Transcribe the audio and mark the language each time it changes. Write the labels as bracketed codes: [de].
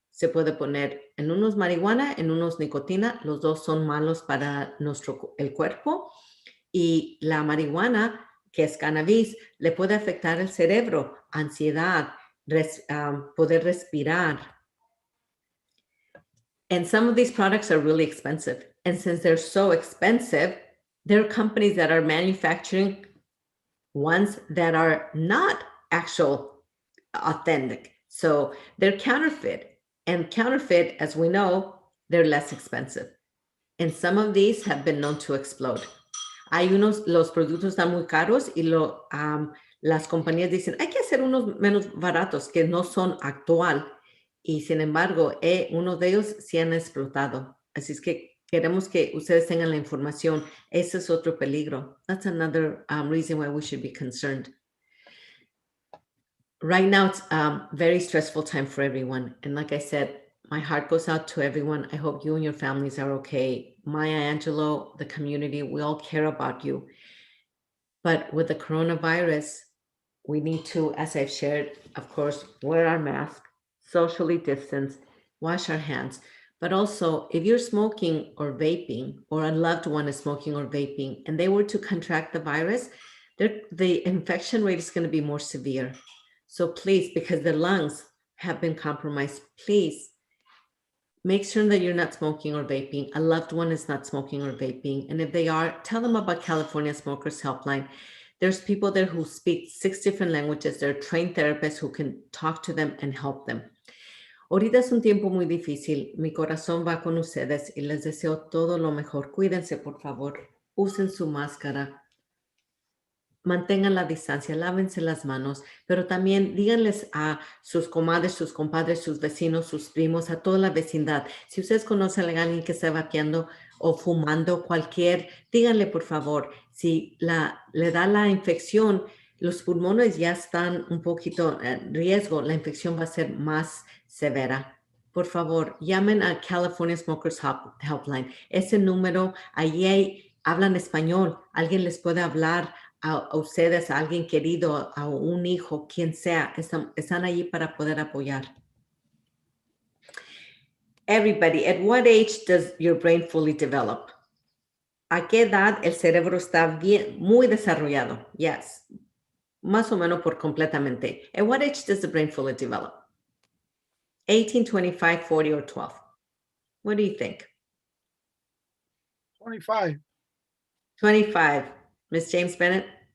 [es] Se puede poner en unos marihuana, en unos nicotina. Los dos son malos para el cuerpo. Y la marihuana, que es cannabis, le puede afectar el cerebro, ansiedad, poder respirar. [en] And some of these products are really expensive. And since they're so expensive, there are companies that are manufacturing ones that are not actual authentic. So they're counterfeit. And counterfeit, as we know, they're less expensive. And some of these have been known to explode. [es] Los productos están muy caros y las compañías dicen, hay que hacer unos menos baratos que no son actual. Y sin embargo, uno de ellos sí han explotado. Así es que queremos que ustedes tengan la información. Ese es otro peligro. [en] That's another reason why we should be concerned. Right now, it's a very stressful time for everyone. And like I said, my heart goes out to everyone. I hope you and your families are okay. Maya Angelou, the community, we all care about you. But with the coronavirus, we need to, as I've shared, of course, wear our mask, socially distance, wash our hands. But also, if you're smoking or vaping, or a loved one is smoking or vaping, and they were to contract the virus, the infection rate is going to be more severe. So please, because the lungs have been compromised, please make sure that you're not smoking or vaping. A loved one is not smoking or vaping. And if they are, tell them about California Smokers Helpline. There's people there who speak 6 different languages. There are trained therapists who can talk to them and help them. [es] Ahorita es un tiempo muy difícil. Mi corazón va con ustedes y les deseo todo lo mejor. Cuídense, por favor. Usen su máscara. Mantengan la distancia, lávense las manos, pero también díganles a sus comadres, sus compadres, sus vecinos, sus primos, a toda la vecindad. Si ustedes conocen a alguien que está vapeando o fumando díganle por favor, si le da la infección, los pulmones ya están un poquito en riesgo, la infección va a ser más severa. Por favor, llamen a California Smokers Helpline. Ese número, allí hablan español, alguien les puede hablar a ustedes, a alguien querido, a un hijo, quien sea, están allí para poder apoyar. [en] Everybody, at what age does your brain fully develop? [es] ¿A qué edad el cerebro está muy desarrollado? Yes, más o menos por completamente. [en] At what age does the brain fully develop? 18, 25, 40, or 12? What do you think? 25. 25. Ms. James Bennett?